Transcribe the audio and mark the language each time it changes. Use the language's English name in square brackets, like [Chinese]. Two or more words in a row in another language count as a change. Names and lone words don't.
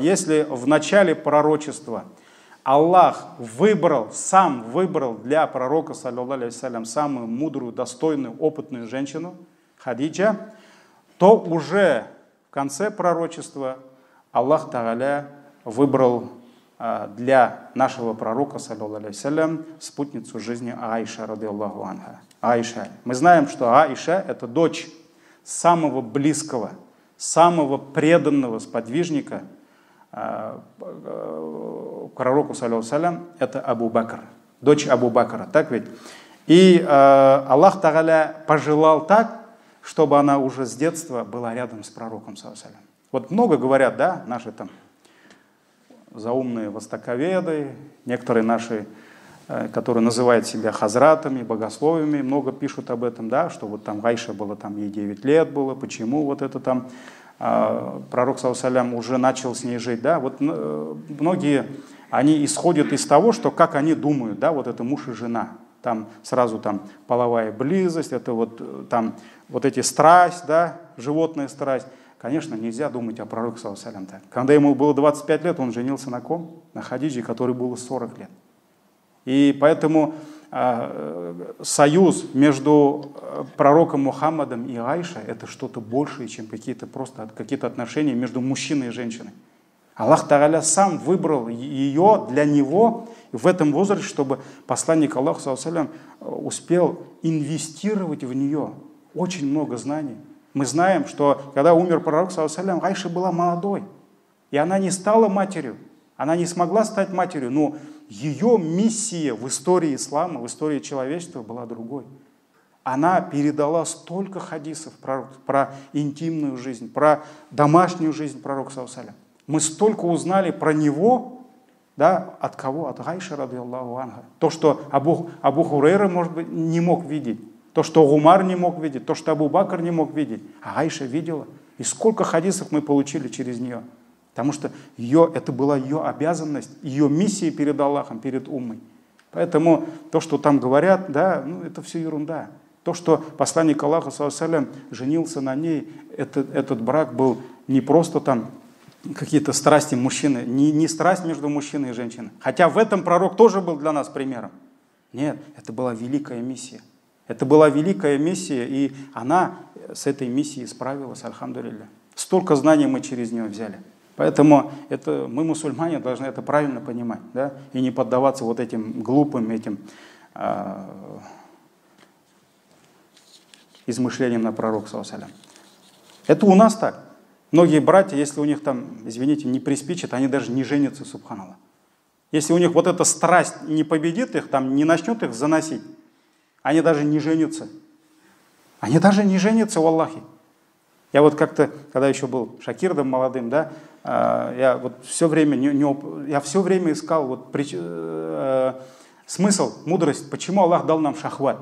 [Russian] Если в начале пророчества Аллах сам выбрал для пророка, [Arabic] صلى الله عليه وسلم, [Russian] самую мудрую, достойную, опытную женщину, Хадиджа, то уже в конце пророчества [Arabic] الله تعالى [Russian] выбрал для нашего пророка, [Arabic] صلى الله عليه وسلم, [Russian] спутницу жизни Аиша, [Arabic] رضي الله عنها. [Russian] Аиша. Мы знаем, что Аиша – это дочь самого близкого, самого преданного сподвижника пророку, [Arabic] صلى الله عليه, [Russian] это Абу Бакр, дочь Абу Бакра, так ведь? И [Arabic] الله تعالى [Russian] пожелал так, чтобы она уже с детства была рядом с пророком, [Arabic] صلى الله عليه وسلم. [Russian] Вот много говорят, да, наши там заумные востоковеды, некоторые наши, которые называют себя хазратами, богословами, много пишут об этом, да, что вот там Айша было, там ей 9 лет было, почему вот это там пророк, [Arabic] صلى الله عليه وسلم, [Russian] уже начал с ней жить, да, вот многие, они исходят из того, что как они думают, да, вот это муж и жена, там сразу там половая близость, это вот там вот эти страсть, да, животная страсть. Конечно, нельзя думать о пророке, [Arabic] صلى الله عليه وسلم, [Russian] так. Когда ему было 25 лет, он женился на ком? На Хадидже, которой было 40 лет. И поэтому союз между пророком Мухаммадом и Айшей — это что-то большее, чем какие-то отношения между мужчиной и женщиной. [Arabic] الله تعالى [Russian] сам выбрал ее для него в этом возрасте, чтобы посланник Аллаха, [Arabic] صلى الله عليه وسلم, [Russian] успел инвестировать в нее очень много знаний. Мы знаем, что когда умер пророк, [Arabic] صلى الله عليه وسلم, [Russian] Айша была молодой, и она не стала матерью, она не смогла стать матерью, но ее миссия в истории ислама, в истории человечества была другой. Она передала столько хадисов про интимную жизнь, про домашнюю жизнь пророка, [Arabic] صلى الله عليه وسلم. [Russian] Мы столько узнали про него, да, от кого? От Айши, [Arabic] رضي الله عنها. [Russian] То, что Абу Хурейра, может быть, не мог видеть, то, что Умар не мог видеть, то, что Абу Бакр не мог видеть, а Айша видела. И сколько хадисов мы получили через нее. Потому что это была ее обязанность, ее миссия перед Аллахом, перед уммой. Поэтому то, что там говорят, да, ну, это все ерунда. То, что посланник Аллаха, [Arabic] صلى الله عليه وسلم, [Russian] женился на ней, этот брак был не просто там какие-то страсти мужчины, не страсть между мужчиной и женщиной. Хотя в этом пророк тоже был для нас примером. Нет, это была великая миссия. Это была великая миссия, и она с этой миссией справилась, альхамдулилля. Столько знаний мы через нее взяли. Поэтому мы, мусульмане, должны это правильно понимать, да? И не поддаваться вот этим глупым измышлениям на пророка, [Arabic] صلى الله عليه وسلم. [Russian] Это у нас так. Многие братья, если у них там, извините, не приспичит, они даже не женятся, субханаллах. Если у них вот эта страсть не победит их, там, не начнет их заносить, они даже не женятся. Они даже не женятся, валлахи. Я вот как-то, когда еще был шакирдом молодым, да, я вот все время, искал вот, смысл, мудрость, почему Аллах дал нам шахват.